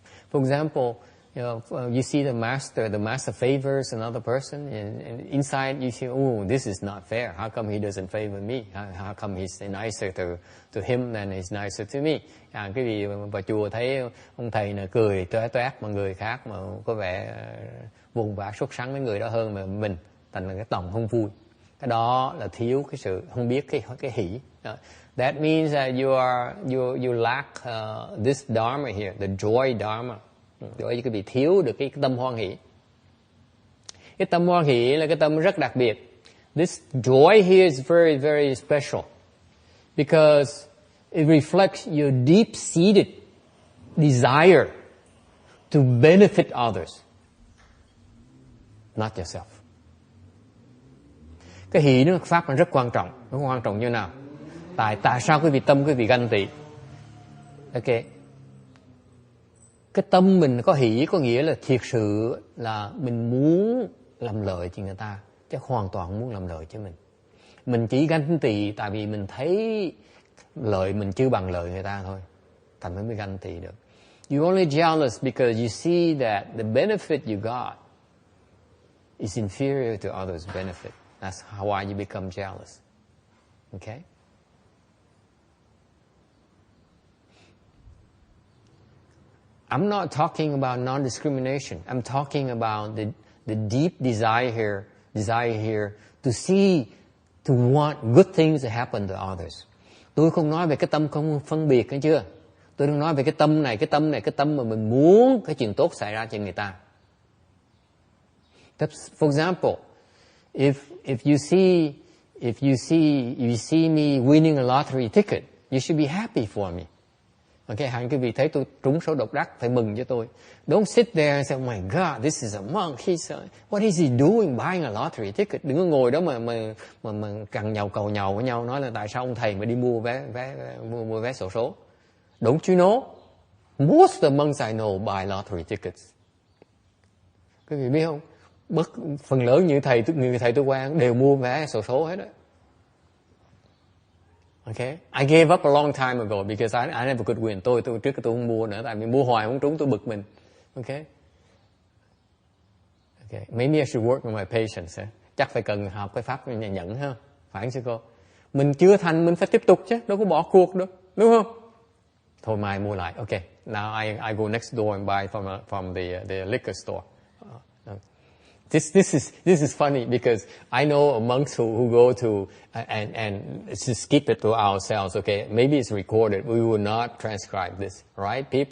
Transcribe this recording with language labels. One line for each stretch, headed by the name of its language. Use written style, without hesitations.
English: For example, you see the master favors another person, and inside you see, oh, this is not fair. How come he doesn't favor me? How come he's nicer to him than he's nicer to me?
Vietnamese: Cái gì vào chùa thấy ông thầy là cười toét mà người khác mà có vẻ vùng vã sốt sắng với người đó hơn mà mình, thành là cái lòng không vui. Cái đó là thiếu cái sự không biết cái hỷ.
English: That means that you lack this dharma here, the joy dharma.
Vietnamese: Rồi cái bị thiếu được cái tâm hoan hỷ. Cái tâm hoan hỷ là cái tâm rất đặc biệt.
English: This joy here is very, very special because it reflects your deep-seated desire to benefit others, not yourself.
Vietnamese: Cái hỷ nó pháp nó rất quan trọng. Nó quan trọng như nào? Tại sao quý vị ganh tị? Ok. Cái tâm mình có hỷ có nghĩa là thiệt sự là mình muốn làm lợi cho người ta, chứ hoàn toàn muốn làm lợi cho mình. Mình chỉ ganh tị tại vì mình thấy lợi mình chưa bằng lợi người ta thôi, thành mới ganh tị được.
English: You only jealous because you see that the benefit you got is inferior to others' benefit. That's why you become jealous. Okay? I'm not talking about non-discrimination. I'm talking about the deep desire here to see, to want good things to happen to others.
Vietnamese: Tôi không nói về cái tâm không phân biệt, nghe chưa? Tôi đang nói về cái tâm mà mình muốn cái chuyện tốt xảy ra cho người ta.
English: For example, if you see me winning a lottery ticket, you should be happy for me.
Vietnamese: Okay, hẳn quý vị thấy tôi trúng số độc đắc phải mừng cho tôi.
English: Don't sit there and say, oh my God, this is a monk. What is he doing buying a lottery ticket?
Vietnamese: Đừng có ngồi đó mà cằn nhàu cầu nhàu với nhau nói là tại sao ông thầy mà đi mua vé xổ số.
English: Don't you know? Most of the monks I know buy lottery tickets.
Vietnamese: Quý vị biết không? Phần lớn những người thầy tôi quen đều mua vé xổ số hết đó.
English: Okay, I gave up a long time ago because I never could win.
Vietnamese: Tôi trước tôi không mua nữa, tại vì mua hoài không trúng tôi bực mình.
English: Okay, maybe I should work on my patience.
Vietnamese: Chắc phải cần học cái pháp nhẫn ha, phải không sư cô? Mình chưa thành mình phải tiếp tục chứ, đâu có bỏ cuộc được, đúng không? Thôi mai mua lại.
English: Okay, now I go next door and buy from the liquor store. This is funny because I know monks who go to and just keep it to ourselves. Okay, maybe it's recorded. We will not transcribe this, right?